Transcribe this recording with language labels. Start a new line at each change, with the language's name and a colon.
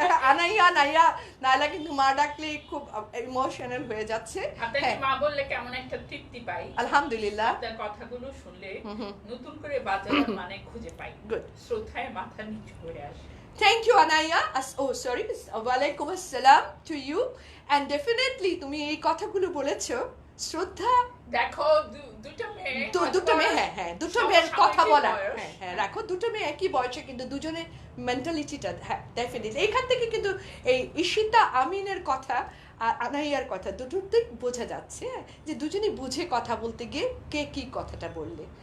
Bangla: আনাইয়া নাইলা কিন্তু মা ডাকলে খুব ইমোশনাল হয়ে যাচ্ছে। আপনাকে মা বললে কেমন একটা তৃপ্তি পাই। আলহামদুলিল্লাহ, আপনার কথাগুলো শুনলে নতুন করে বাজারের মানে খুঁজে পাই। গুড। শ্রদ্ধায় মাথা নিচু করে আসে।
English: Thank you, Anaya. Sorry. Walaikum assalam to you. And definitely
Bangla: তুমি এই কথাগুলো বলেছো, শ্রদ্ধা। দেখো, দুটো মেয়ে, হ্যাঁ, দুটো মেয়ের কথা বলা, হ্যাঁ, রাখো, দুটো মেয়ে একই বয়সে, কিন্তু দুজনের মেন্টালিটিটা, হ্যাঁ, ডেফিনেটলি এইখান থেকে কিন্তু এই ঈশিতা আমিনের কথা আর আনাইয়ার কথা দুটোতেই বোঝা যাচ্ছে, যে দুজনেই বুঝে কথা বলতে গিয়ে কে কি কথাটা বললে।